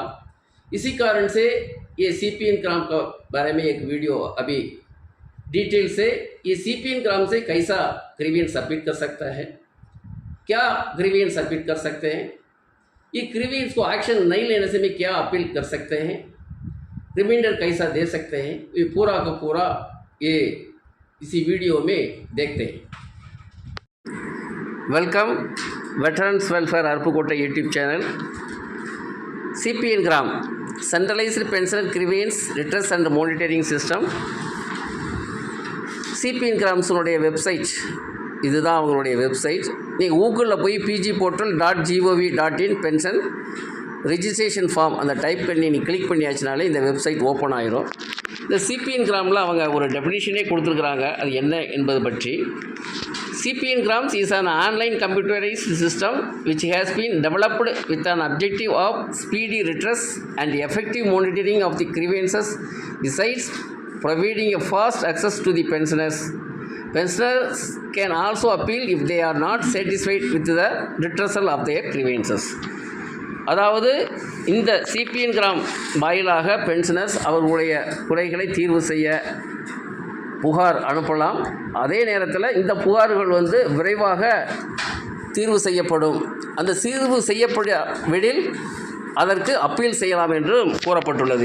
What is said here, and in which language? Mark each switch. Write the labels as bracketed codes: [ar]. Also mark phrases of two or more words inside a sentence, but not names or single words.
[hi] इसी कारण से ये CPN ग्राम का बारे में एक वीडियो अभी डिटेल से ये CPN ग्राम से कैसा [en] grievance submit [hi] कर सकता है, क्या [en] grievance submit [hi] कर सकते हैं, ये ग्रीवियंस को एक्शन नहीं लेने से भी क्या अपील कर सकते हैं, रिमाइंडर कैसा दे सकते हैं, ये पूरा का पूरा ये इसी वीडियो में देखते हैं। [en] Welcome Veterans Welfare Aruppukottai YouTube channel. CPN Gram centralized pension grievance retrace and monitoring system. [ta] CPN கிராம்ஸுடைய வெப்சைட் இதுதான் அவங்களுடைய வெப்சைட்। நீங்கள் கூகுளில் போய் pgportal.gov.in [en] pension registration form [ta] அந்த டைப் பண்ணி நீங்கள் கிளிக் பண்ணியாச்சுனாலே இந்த வெப்சைட் ஓப்பன் ஆயிரும்। இந்த CPN கிராமில் அவங்க ஒரு டெஃபினிஷனே கொடுத்துருக்குறாங்க, அது என்ன என்பது பற்றி। [en] CPN Grams is an online computerized system which has been developed with an objective of speedy redress and effective monitoring of the grievances, besides providing a fast access to the pensioners. Pensioners can also appeal if they are not satisfied with the redressal of their grievances. [ta] அதாவது இந்த CPN கிராம் வாயிலாக பென்ஷனர்ஸ் அவர்களுடைய குறைகளை தீர்வு செய்ய புகார் அனுப்பலாம்। அதே நேரத்தில் இந்த புகார்கள் விரைவாக தீர்வு செய்யப்படும்। அந்த தீர்வு செய்யப்படில் அதற்கு அப்பீல் செய்யலாம் என்றும் கூறப்பட்டுள்ளது।